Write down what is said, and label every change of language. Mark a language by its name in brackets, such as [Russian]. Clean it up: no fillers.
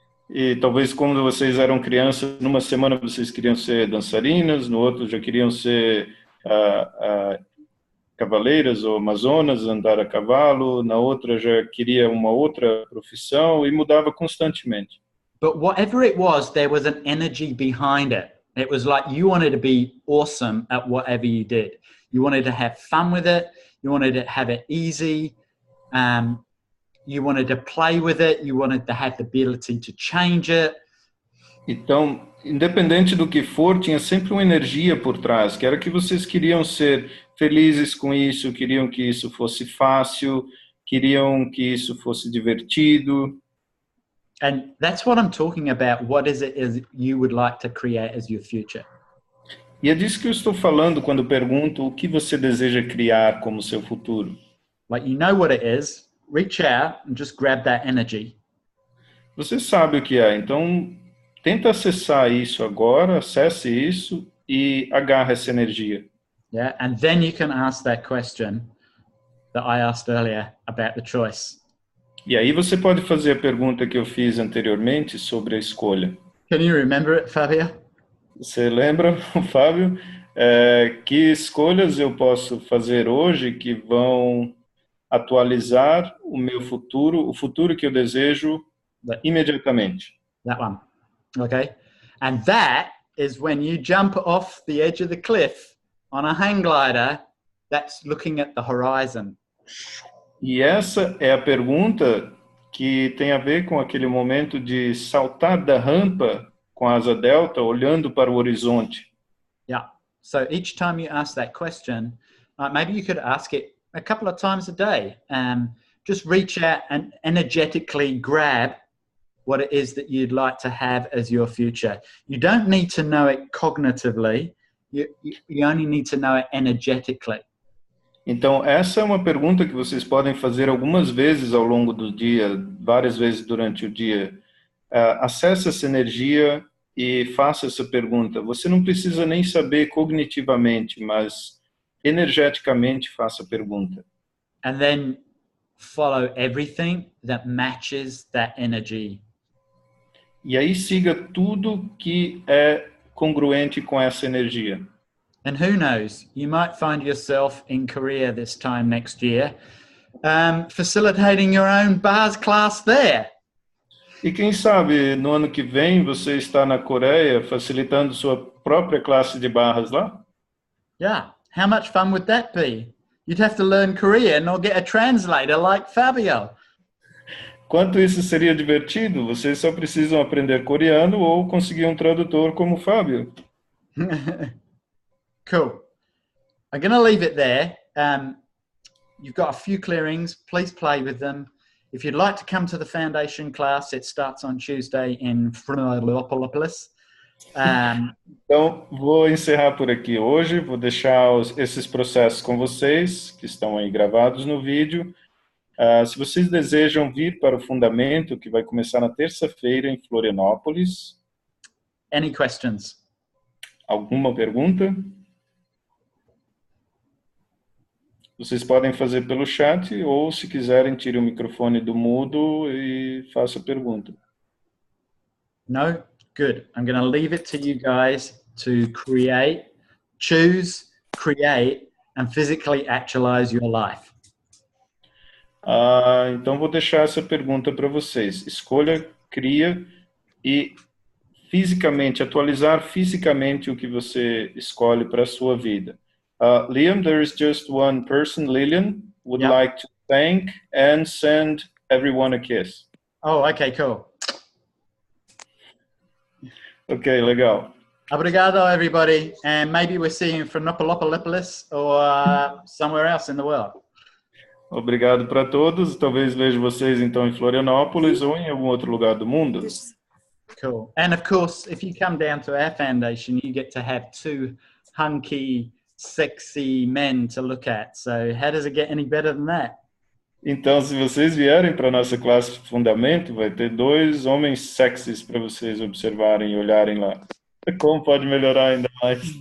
[Portuguese] E talvez quando vocês eram crianças, numa semana vocês queriam ser dançarinas, no outro já queriam ser cavaleiras ou amazonas, andar a cavalo, na outra já queria uma outra profissão e mudava constantemente. [English] But whatever it was, there was an energy behind it. It was like you wanted to be awesome at whatever you did. You wanted to have fun with it. You wanted to have it easy. You wanted to play with it. You wanted to have the ability to change it. [Portuguese] Então, independente do que for, tinha sempre uma energia por trás, que era que vocês queriam ser felizes com isso, queriam que isso fosse fácil, queriam que isso fosse divertido. [English] And that's what I'm talking about. What is it is you would like to create as your future? [Portuguese] E é disso que eu estou falando quando pergunto o que você deseja criar como seu futuro. [English] Like, you know what it is. Reach out and just grab that energy. [Portuguese] Você sabe o que é, então tenta acessar isso agora, acesse isso e agarra essa energia. [English] Yeah, and then you can ask that question that I asked earlier about the choice. [Portuguese] E aí você pode fazer a pergunta que eu fiz anteriormente sobre a escolha. [English] Can you remember it, Fabio? [Portuguese] Você lembra, Fábio? Que escolhas eu posso fazer hoje que vão atualizar o meu futuro, o futuro que eu desejo imediatamente? [English] That one. Okay. And that is when you jump off the edge of the cliff on a hang glider that's looking at the horizon. [Portuguese] E essa é a pergunta que tem a ver com aquele momento de saltar da rampa com a asa delta, olhando para o horizonte. [English] Yeah. So each time you ask that question, maybe you could ask it a couple of times a day. Just reach out and energetically grab what it is that you'd like to have as your future. You don't need to know it cognitively. You only need to know it energetically. [Portuguese] Então, essa é uma pergunta que vocês podem fazer algumas vezes ao longo do dia, várias vezes durante o dia. Acesse essa energia e faça essa pergunta. Você não precisa nem saber cognitivamente, mas energeticamente faça a pergunta. [English] And then follow everything that matches that energy. [Portuguese] E aí siga tudo que é congruente com essa energia. [English] And who knows, you might find yourself in Korea this time next year, facilitating your own bars class there. [Portuguese] E quem sabe no ano que vem você está na Coreia facilitando sua própria classe de barras lá? [English] Yeah, how much fun would that be? You'd have to learn Korean or get a translator like Fabio. [Portuguese] Quanto isso seria divertido? Vocês só precisam aprender coreano ou conseguir um tradutor como o Fábio. [English] Cool. I'm going to leave it there. You've got a few clearings. Please play with them. If you'd like to come to the foundation class, it starts on Tuesday in Florianópolis. [Portuguese] Então, vou encerrar por aqui hoje. Vou deixar esses processos com vocês, que estão aí gravados no vídeo. Se vocês desejam vir para o Fundamento, que vai começar na terça-feira em Florianópolis. [English] Any questions? [Portuguese] Alguma pergunta? Vocês podem fazer pelo chat ou, se quiserem, tire o microfone do mudo e faça a pergunta. [English] No? Good. I'm going to leave it to you guys to choose, create, and physically actualize your life. [Portuguese] Então, vou deixar essa pergunta para vocês. Escolha, cria e fisicamente, atualizar fisicamente o que você escolhe para a sua vida. [English] Liam, there is just one person, Lillian, would like to thank and send everyone a kiss. Oh, okay, cool. [Portuguese] Ok, legal. Obrigado, [English] everybody. And maybe we're seeing from Florianópolis or somewhere else in the world. [Portuguese] Obrigado para todos. Talvez veja vocês então em Florianópolis ou em algum outro lugar do mundo. [English] Cool. And of course, if you come down to our foundation, you get to have two hunky, sexy men to look at. So how does it get any better than that? [Portuguese] Então, se vocês vierem para a nossa classe de Fundamento, vai ter dois homens sexys para vocês observarem e olharem lá. Como pode melhorar ainda mais?